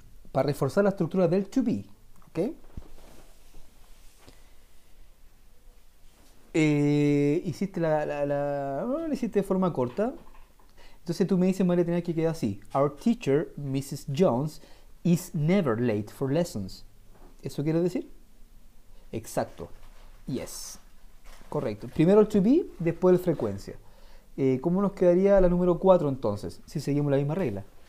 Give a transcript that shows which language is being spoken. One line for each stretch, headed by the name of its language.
Spanish: Para reforzar la estructura del to be. ¿Ok? Hiciste lo hiciste de forma corta. Entonces tú me dices, María, tenía que quedar así.
English: Our teacher, Mrs. Jones, is never late for lessons.
Spanish: ¿Eso quiere decir? Exacto.
English: Yes.
Spanish: Correcto. Primero el to be, después el frecuencia. ¿Cómo nos quedaría la número 4 entonces? Si seguimos la misma regla.